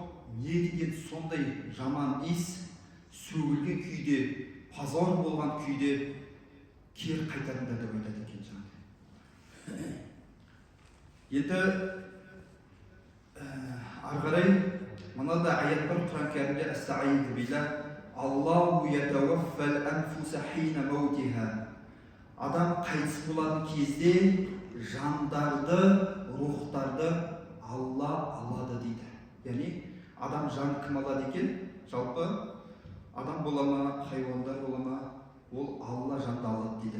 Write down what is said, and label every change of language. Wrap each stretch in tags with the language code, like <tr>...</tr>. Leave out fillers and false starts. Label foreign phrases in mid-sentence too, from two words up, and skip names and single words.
<kk>Не деген сондай жаман иіс, сөгілген күйде, позор болған күйде кері қайтарыңдар деп айтады екен жаңағы. Енді ары қарай мынада аят бар Құран кәрімде, Әс-Саиді билlah,</kk> <ar>الله يتوفى الأنفس حين موتها.</ar> <kk>Адам қайтыс болатын кезде жандарды, рухтарды Алла алады дейді. Яғни адам жан кім алады екен? Жалпы адам бола ма, хайуандар бола ма, ол Алла жанды алады дейді.</kk>